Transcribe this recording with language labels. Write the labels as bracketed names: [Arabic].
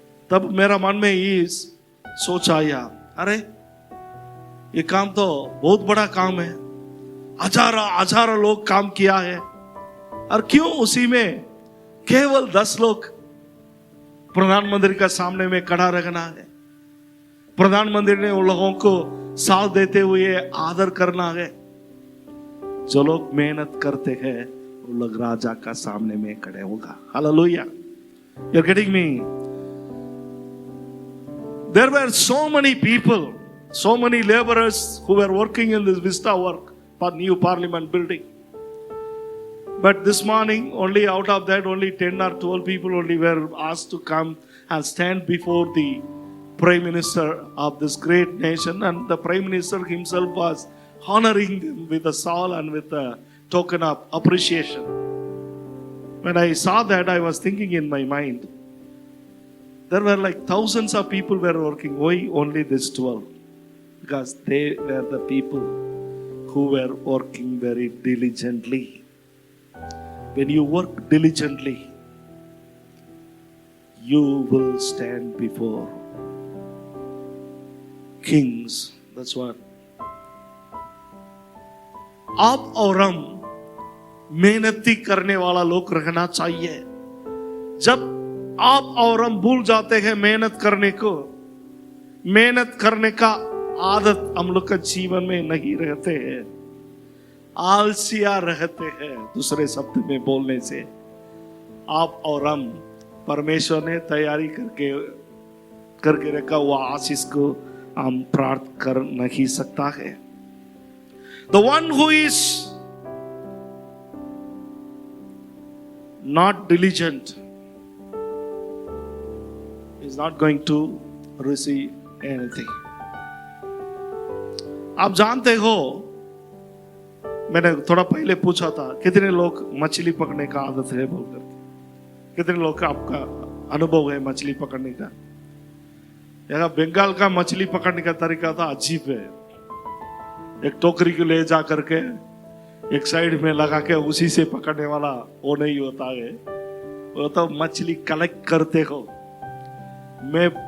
[Hindi] तब मेरा मन में ये सोच आया, अरे ये काम तो बहुत बड़ा काम है, हजारों लोग काम किया है, और क्यों उसी में केवल 10 लोग प्रधानमंत्री का सामने में खड़ा रखना है। प्रधानमंत्री ने उन लोगों को साथ देते हुए आदर करना है। जो लोग मेहनत करते हैं वो लोग राजा का सामने में खड़े होगा। [English] Hallelujah, you're getting me? There were so many people, so many laborers who were working in this Vista work for new parliament building. But this morning, only out of that, only 10 or 12 people only were asked to come and stand before the Prime Minister of this great nation, and the Prime Minister himself was honoring them with a shawl and with a token of appreciation. When I saw that, I was thinking in my mind, there were like thousands of people were working. Why only this 12? Because they were the people who were working very diligently. When you work diligently, you will stand before kings. That's what. [Hindi] आप और हम मेहनती करने वाला लोग रहना चाहिए। जब आप और हम भूल जाते हैं मेहनत करने को, मेहनत करने का आदत हम लोग का जीवन में नहीं रहते हैं, आलसिया रहते हैं। दूसरे शब्द में बोलने से आप और हम, परमेश्वर ने तैयारी करके रखा हुआ आशीष को हम प्राप्त कर नहीं सकता है। [English] The one who is not diligent is not going to receive anything. [Hindi] आप जानते हो, मैंने थोड़ा पहले पूछा था कितने लोग मछली पकड़ने का आदत है बोलकर, कितने लोग का आपका अनुभव है मछली पकड़ने का। यहाँ बंगाल का मछली पकड़ने का तरीका था अजीब है। एक टोकरी को ले जा करके एक साइड में लगा के उसी से पकड़ने वाला वो नहीं होता है, वो तो मछली कलेक्ट करते हो। मैं